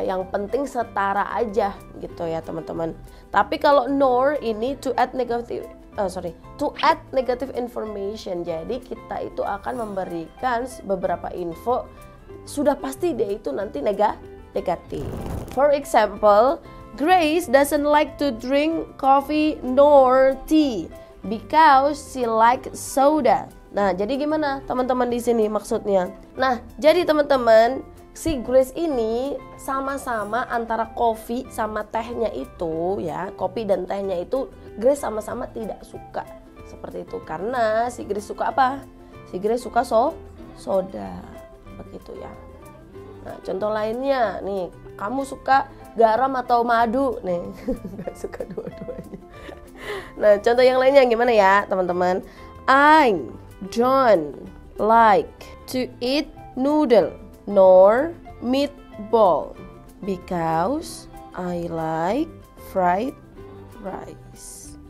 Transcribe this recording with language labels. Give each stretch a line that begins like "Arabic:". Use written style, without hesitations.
Indonesian: Yang penting setara aja gitu ya teman-teman. Tapi kalau nor ini
English: to add negative to add negative information.
Indonesian: Jadi kita itu akan memberikan beberapa info, sudah pasti dia itu nanti negatif.
English: For example, Grace doesn't like to drink coffee nor tea because she like soda.
Indonesian: Nah, jadi gimana teman-teman di sini maksudnya? Nah, jadi teman-teman, si Grace ini sama-sama antara kopi sama tehnya itu ya, kopi dan tehnya itu Grace sama-sama tidak suka. Seperti itu. Karena si Grace suka apa? Si Grace suka soda. Begitu ya. Nah, contoh lainnya nih, kamu suka garam atau madu? Nih, gak suka dua-duanya. Nah, contoh yang lainnya gimana ya, teman-teman?
English: I don't like to eat noodle nor meatball because I like fried rice.